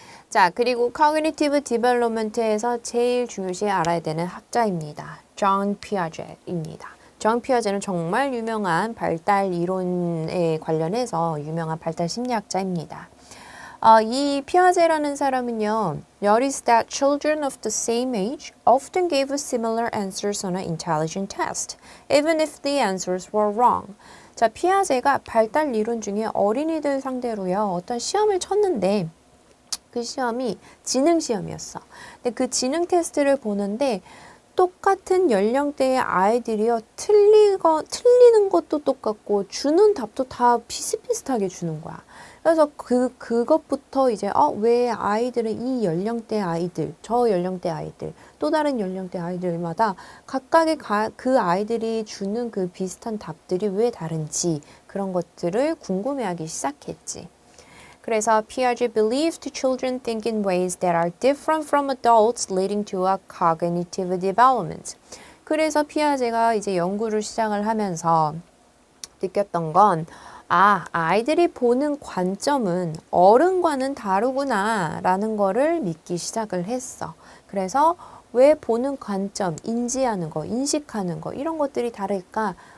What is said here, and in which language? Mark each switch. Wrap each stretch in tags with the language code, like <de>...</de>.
<ko>자, 그리고 Cognitive Development에서 제일 중요시 알아야 되는 학자입니다. 존 피아제트입니다. 존 피아제트는 정말 유명한 발달 이론에 관련해서 유명한 발달 심리학자입니다. 이 피아제라는 사람은요,</ko> <en>noticed that children of the same age often gave similar answers on an intelligence test, even if the answers were wrong.</en> <ko>자, 피아제가 발달 이론 중에 어린이들 상대로요, 어떤 시험을 쳤는데, 그 시험이 지능 시험이었어. 근데 그 지능 테스트를 보는데 똑같은 연령대의 아이들이요, 틀리는 것도 똑같고 주는 답도 다 비슷비슷하게 주는 거야. 그래서 그것부터 이제 왜 아이들은 이 연령대 아이들, 저 연령대 아이들, 또 다른 연령대 아이들마다 각각의 그 아이들이 주는 그 비슷한 답들이 왜 다른지 그런 것들을 궁금해하기 시작했지. 그래서</ko> <en>Piaget believed children think in ways that are different from adults, leading to a cognitive development.</en> <ko>그래서 피아제가 이제 연구를 시작을 하면서 느꼈던 건 아이들이 보는 관점은 어른과는 다르구나 라는 거를 믿기 시작을 했어. 그래서 왜 보는 관점, 인지하는 거, 인식하는 거 이런 것들이 다를까?</ko>